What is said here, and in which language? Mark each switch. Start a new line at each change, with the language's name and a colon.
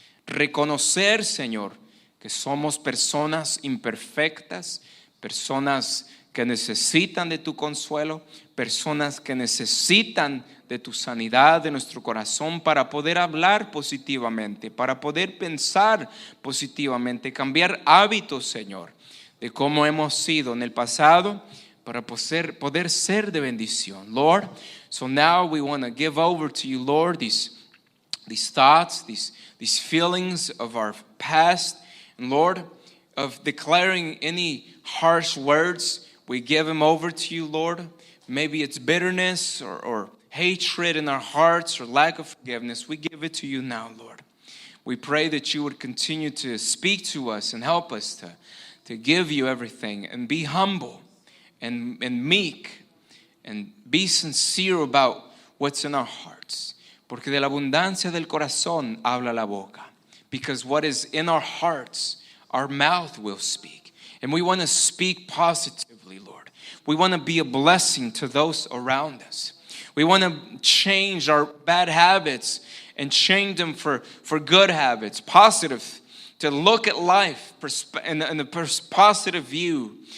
Spanish: Reconocer, Señor, que somos personas imperfectas, personas que necesitan de tu consuelo, personas que necesitan de tu sanidad de nuestro corazón para poder hablar positivamente, para poder pensar positivamente, cambiar hábitos, Señor, de cómo hemos sido en el pasado, para poder ser de bendición.
English: Lord, so now we want to give over to you, Lord, these thoughts, these feelings of our past, and Lord, of declaring any harsh words, we give them over to you, Lord. Maybe it's bitterness or hatred in our hearts or lack of forgiveness. We give it to you now, Lord. We pray that you would continue to speak to us and help us to give you everything and be humble and meek and be sincere about what's in our hearts.
Spanish: Porque de la abundancia del corazón habla la boca.
English: Because what is in our hearts, our mouth will speak. And we want to speak positively, Lord. We want to be a blessing to those around us. We want to change our bad habits and change them for good habits, positive, to look at life in a positive view.